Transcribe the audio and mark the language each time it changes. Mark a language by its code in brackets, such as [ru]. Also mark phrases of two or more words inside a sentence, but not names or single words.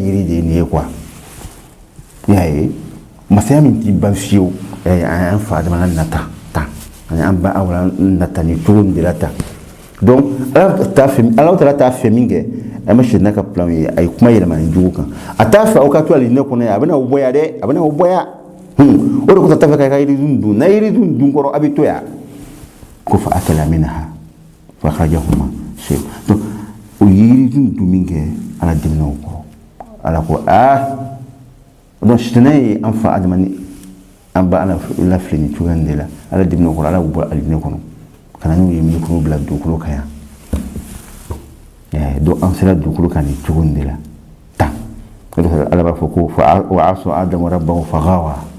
[bm] yiri de ye nin ye quoi y'a ye masaya min t'i ban fiyewu an fa adama nata an ba awla nata ni cogo min de la tan donc ala taala t'a fɛ min kɛ a ma sɛdina ka plan ye a ye kuma yɛlɛma nin jugu kan a t'a fɛ aw ka to alijinɛ kɔnɔ yan a bɛna o bɔya dɛ a bɛna o bɔya o de kosɔn a t'a fɛ k'a ka yiridun dun n'a yiridun dun kɔrɔ a bɛ to yan ko [ar] فأكلا منها فأخرجهما شيء [bm] donc o yiridun dun min kɛ ala dimina o kɔrɔ ala ko donc sɛdina ye an fa adama an ba ala lafili ni cogoya de la ala dimina o kɔrɔ ala y'u bɔ alijinɛ kɔnɔ kana n'u ye milikuru bila dugukolo kan yan donc an sera dugukolo kan nin cogo de la tan ala b'a fɔ ko [ar] وعصى آدم ربه فغوى